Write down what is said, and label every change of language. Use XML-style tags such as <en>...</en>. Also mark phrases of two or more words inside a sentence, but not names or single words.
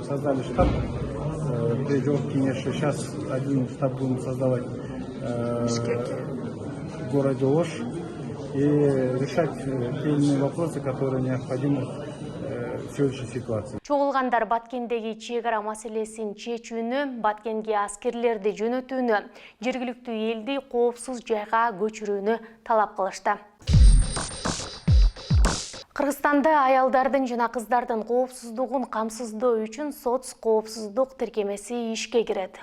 <ru>Создали штаб при Жогорку кеңеши, сейчас один штаб будем создавать в городе Ош и решать те или иные вопросы, которые необходимы в сегодняшней ситуации.</ru> <ky>Чогулгандар Баткендеги чек ара маселесин чечүүнү, Баткенге аскерлерди жөнөтүүнү, жергиликтүү элди коопсуз жайга көчүрүүнү талап кылышты. Кыргызстанда аялдардын жана кыздардын коопсуздугун камсыздоо үчүн соц коопсуздук тиркемеси ишке кирет.</ky>